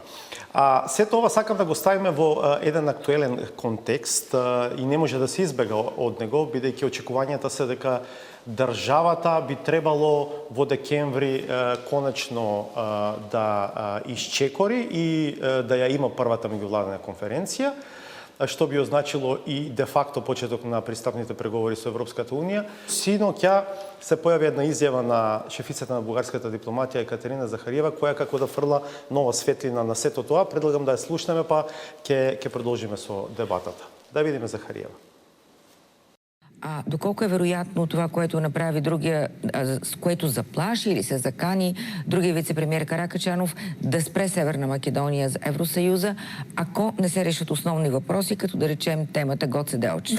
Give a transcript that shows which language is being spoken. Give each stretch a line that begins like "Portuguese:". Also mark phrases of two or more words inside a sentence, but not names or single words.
Macedonian: Сето ова сакам да го ставиме во еден актуелен контекст и не може да се избега од него, бидејќи очекувањата се дека државата би требало во декември конечно да исчекори и да ја има првата меѓувладина конференција, што би означило и де факто почеток на пристапните преговори со Европската Унија. Синоќа се појави една изјава на шефицата на бугарската дипломатија Екатерина Захариева, која како да фрла нова светлина на сето тоа. Предлагам да ја слушнеме, па ќе продолжиме со дебатата. Да видиме Захариева.
Bulgarian: Доколко е вероятно това, което направи другия, с което заплаши или се закани другия вице-премиер Каракачанов да спре Северна Македония за Евросъюза, ако не се решат основни въпроси, като да речем темата Гоце Делчев?